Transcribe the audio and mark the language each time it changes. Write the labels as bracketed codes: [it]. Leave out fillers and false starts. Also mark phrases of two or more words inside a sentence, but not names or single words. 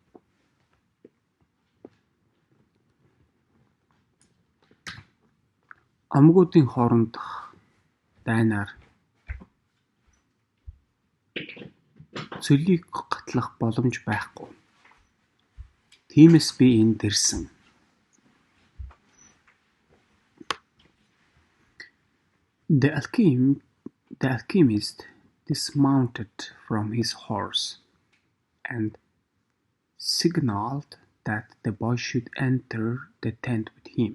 [mn] Омгуудын хоорондох дайнаар цөлийг гатлах боломж байхгүй. Тиймээс би энд ирсэн. [en] The alchemist dismounted from his horse and signaled that the boy should enter the tent with him.